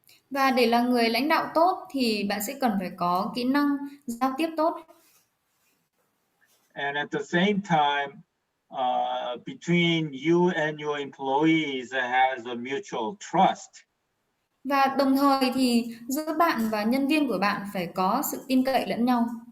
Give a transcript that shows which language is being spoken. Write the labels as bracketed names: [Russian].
[Vietnamese] Và để là người lãnh đạo tốt thì bạn sẽ cần phải có kỹ năng giao tiếp tốt. [English] And at the same time, between you and your employees has a mutual trust. [Vietnamese] Và đồng thời thì giữa bạn và nhân viên của bạn phải có sự tin cậy lẫn nhau.